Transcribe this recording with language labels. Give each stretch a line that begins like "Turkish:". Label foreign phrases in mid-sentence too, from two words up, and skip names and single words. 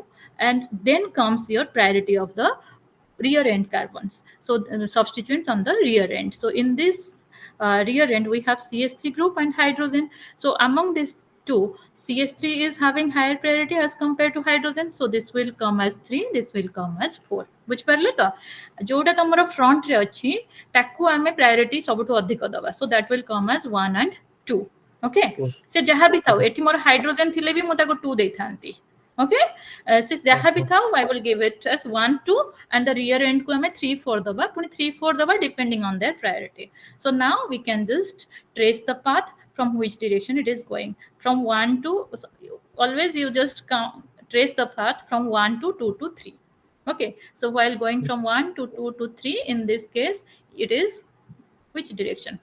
English: And then comes your priority of the rear end carbons. So substituents on the rear end. So in this rear end, we have CS3 group and hydrogen. So among these two, CS3 is having higher priority as compared to hydrogen. So this will come as 3, this will come as 4.
Odia: ବୁଝିପାରିଲେ ତ? ଯୋଉଟା ତମର ଫ୍ରଣ୍ଟ ରେ ଅଛି ତାକୁ ଆମେ ପ୍ରାୟୋରିଟି ସବୁଠୁ ଅଧିକ ଦବା.
English: So that will come as 1 and 2.
Odia: ଓକେ, ସେ ଯାହା ବି ଥାଉ, ଏଠି ମୋର ହାଇଡ୍ରୋଜେନ ଥିଲେ ବି ମୁଁ ତାକୁ 2 ଦେଇଥାନ୍ତି। ଓକେ, ସେ ଯାହା ବି ଥାଉ,
English: I will give it as 1 2 and the rear end
Odia: କୁ ଆମେ 3 4 ଦବା,
English: ପୁଣି 3 4 ଦବା depending on their priority. So now we can just trace the path from which direction it is going. From 1 to, always you just trace the path from 1 to 2 to 3. Okay, so while going from 1 to 2 to 3, in this case it is which direction?